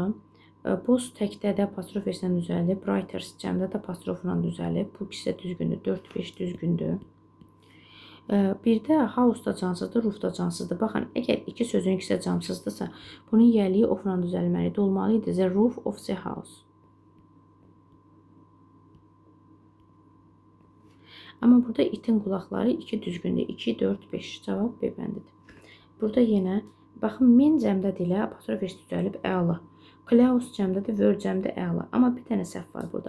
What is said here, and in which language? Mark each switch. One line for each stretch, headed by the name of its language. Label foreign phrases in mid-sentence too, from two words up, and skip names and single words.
Azerbaijani: Boss təkdə də apostrof s-lə düzəlib. Writers cəmdə də apostrofla düzəlib. Bu ikisi düzgündür, 4-5 düzgündür. Bir də house da cansızdır, roof da cansızdır. Baxın, əgər iki sözün ikisi də cansızdırsa, bunun yəliyi of-la düzəlməlidir.
English: Olmalıydı the roof of the house.
Azerbaijani: Amma burada itin qulaqları 2 düzgündür. 2, 4, 5. Cavab B bəndidir. Burada yenə, baxın, men cəmdədir ilə apostrof s düzəlib əla. Klaus cəmdədir, word cəmdə əla. Amma bir dənə səhv var burada.